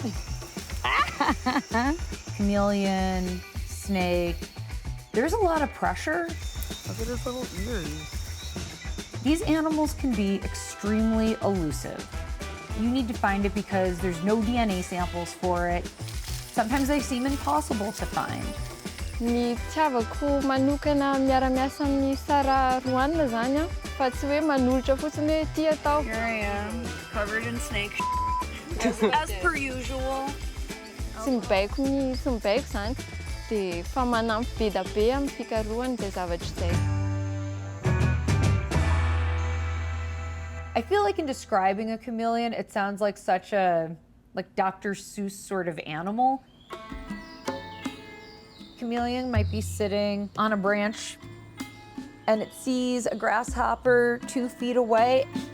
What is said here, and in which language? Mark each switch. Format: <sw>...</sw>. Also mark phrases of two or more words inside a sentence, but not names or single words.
<en>Chameleon, snake. There's a lot of pressure. Look at his little ears. These animals can be extremely elusive. You need to find it because there's no DNA samples for it. Sometimes they seem impossible to find.</en> <mg>Ny tiavako manokana miara-miasa amin'ny Sara Roanina zany a, fa tsy hoe manolotra fotsiny hoe ty atao.</mg> <en>Here I am, covered in snake as per usual.</en> <mg>Tsy mibaiko zany, dia fa manampy be da be amin'ny fikarohany zay zavatra izay.</mg> <en>I feel like in describing a chameleon, it sounds like such a, Dr. Seuss sort of animal. Chameleon might be sitting on a branch and it sees a grasshopper 2 feet away.</en>